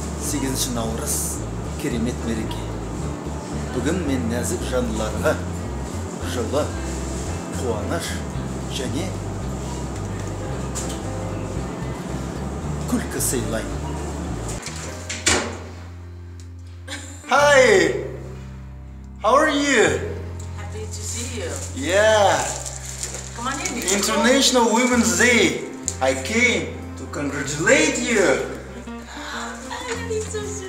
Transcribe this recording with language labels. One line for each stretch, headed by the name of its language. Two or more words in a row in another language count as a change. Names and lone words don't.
Kazakh: 8 наурыз керемет мереке. Бүгін мен нәзік жандыларға жылы, қуаныш және күлкі сыйлаймын.
English: Hi! How are you? Happy to see you. Yeah. Come on in. International Women's Day. I came to congratulate you. It's so sweet.